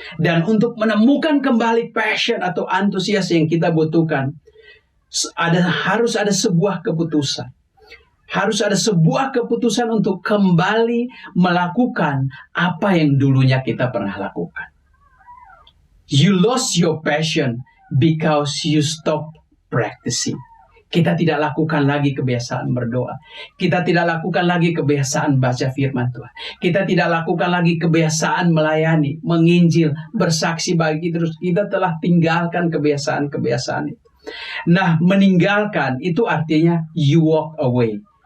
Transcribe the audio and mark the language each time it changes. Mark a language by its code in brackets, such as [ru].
[id] Dan untuk menemukan kembali passion atau antusias yang kita butuhkan, harus ada sebuah keputusan. Harus ada sebuah keputusan untuk kembali melakukan apa yang dulunya kita pernah lakukan. [en] You lost your passion because you stop practicing. [id] Kita tidak lakukan lagi kebiasaan berdoa. Kita tidak lakukan lagi kebiasaan baca firman Tuhan. Kita tidak lakukan lagi kebiasaan melayani, menginjil, bersaksi bagi terus. Kita telah tinggalkan kebiasaan-kebiasaan itu. Nah, meninggalkan itu artinya [en] you walk away.